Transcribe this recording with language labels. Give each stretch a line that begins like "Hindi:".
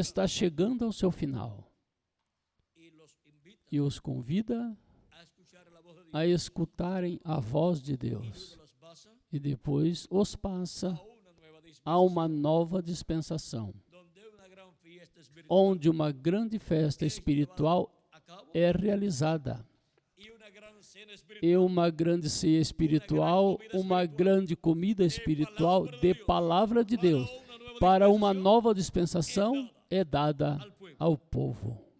Portuguese: está chegando ao seu final
Spanish: y los invita
Portuguese: e os convida
Spanish: a escuchar la voz de Dios
Portuguese: a escutarem a voz de
Spanish: y
Portuguese: Deus
Spanish: luego los pasa
Portuguese: e depois os passa
Spanish: a una nueva
Portuguese: a
Spanish: dispensación
Portuguese: uma nova dispensação,
Spanish: donde una gran fiesta espiritual
Portuguese: onde uma grande festa espiritual
Spanish: a cabo
Portuguese: é realizada
Spanish: y una gran cena
Portuguese: e
Spanish: espiritual
Portuguese: uma grande ceia espiritual, uma grande comida espiritual de palavra de Deus para uma nova dispensação é dada ao povo.